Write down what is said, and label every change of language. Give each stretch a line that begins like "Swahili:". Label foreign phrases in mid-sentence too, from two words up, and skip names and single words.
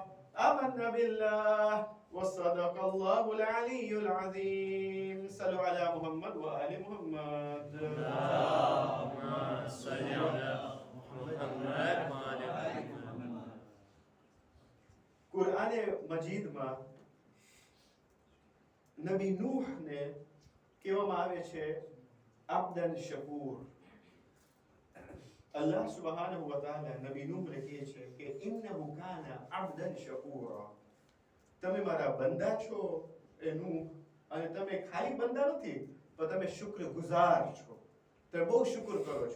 Arabic: آمنا بالله وصدق الله العلي العظيم. صلوا على محمد وآل محمد. اللهم صل على محمد وآل محمد.
Gujarati: قرآن مجید માં નબી નૂહને કહેવામાં આવે છે
Arabic: عبدا شكور.
Gujarati: અલ્લાહ
Arabic: سبحانه وتعالى
Gujarati: નબી નૂહને કહે છે કે
Arabic: إنه كان عبدا شكورا.
Gujarati: તમે મારા બંદા છો એ નૂહ, અને તમે ખાલી બંદા નથી પણ તમે શુક્રગુજાર છો, તમે બહુ શુક્ર કરો છો.